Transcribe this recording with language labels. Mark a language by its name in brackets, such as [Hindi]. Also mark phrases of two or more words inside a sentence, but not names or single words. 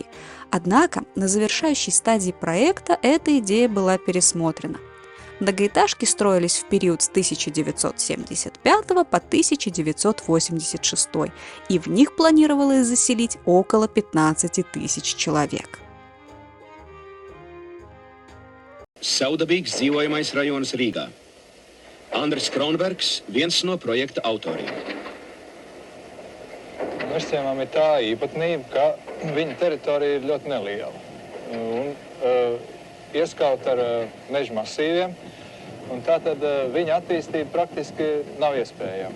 [Russian] Однако на завершающей стадии проекта эта идея была пересмотрена. Многоэтажки строились в период с 1975 по 1986, и в них планировалось заселить около 15 тысяч человек. [Latvian] Saudabīgs dzīvojamais rajonas Rīgā. Andris Kronbergs, viens no projekta autoriem. Mežciemam ir tā īpatnība, ka viņa teritorija ir ļoti neliela un ieskaut ar meža masīviem, un tātad viņa attīstība praktiski nav iespējama.